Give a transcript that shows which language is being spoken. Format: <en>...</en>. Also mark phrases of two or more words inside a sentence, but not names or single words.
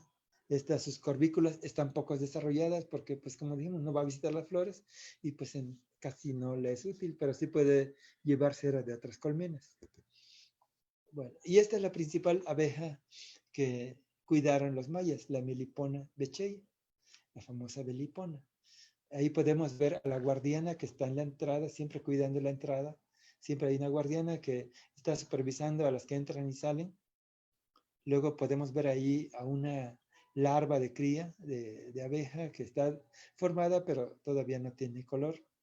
<es>Sus corbículas están poco desarrolladas porque, pues como dijimos, no va a visitar las flores y pues casi no le es útil, pero sí puede llevar cera de otras colmenas. Bueno, y esta es la principal abeja que cuidaron los mayas, la Melipona becheia, la famosa Melipona. Ahí podemos ver a la guardiana que está en la entrada, siempre cuidando la entrada. Siempre hay una guardiana que está supervisando a las que entran y salen. Luego podemos ver ahí a una larva de cría de abeja que está formada, pero todavía no tiene color.</es>